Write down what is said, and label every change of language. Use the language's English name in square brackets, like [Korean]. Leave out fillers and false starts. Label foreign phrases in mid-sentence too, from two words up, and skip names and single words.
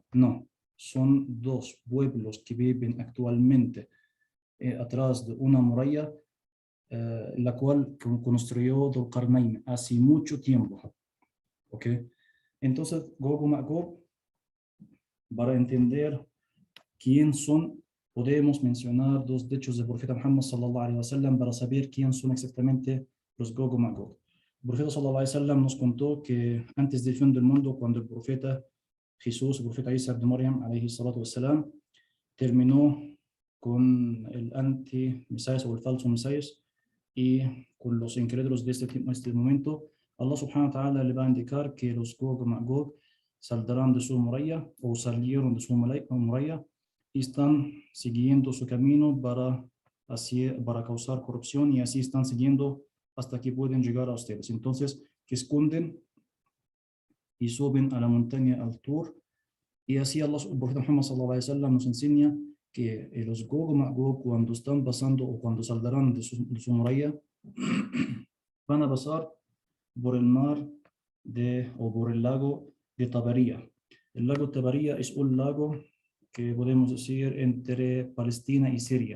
[Spanish] No, son dos pueblos que viven actualmente atrás de una muralla, la cual construyó Dulqarnain hace mucho tiempo. ¿Ok? Entonces, Gog y Magog, para entender quién son, podemos mencionar dos dichos del profeta Muhammad [Arabic] صلى الله عليه وسلم [Spanish] para saber quién son exactamente los Gog y Magog. El profeta [Arabic] صلى الله عليه وسلم [Spanish] nos contó que antes del fin del mundo, cuando el profeta Jesús, el profeta Isa [Arabic] ابن مريم عليه الصلاة والسلام, [Spanish] terminó con el anti-Mesías o el falso Mesías y con los incrédulos de este momento, [Arabic] الله سبحانه وتعالى [Spanish] le va a indicar que los Gog y Magog saldrán de su muralla o salieron de su muralla y están siguiendo su camino para causar corrupción y así están siguiendo hasta que pueden llegar a ustedes. Entonces, que esconden y suben a la montaña al Tur y así Allah, el profeta Muhammad [Arabic] صلى الله عليه وسلم [Spanish] nos enseña que los Gog y Magog cuando están pasando o cuando saldrán de su muralla van a pasar por el mar o por el lago de Tabaría. El lago Tabaría es un lago que podemos decir entre Palestina y Siria.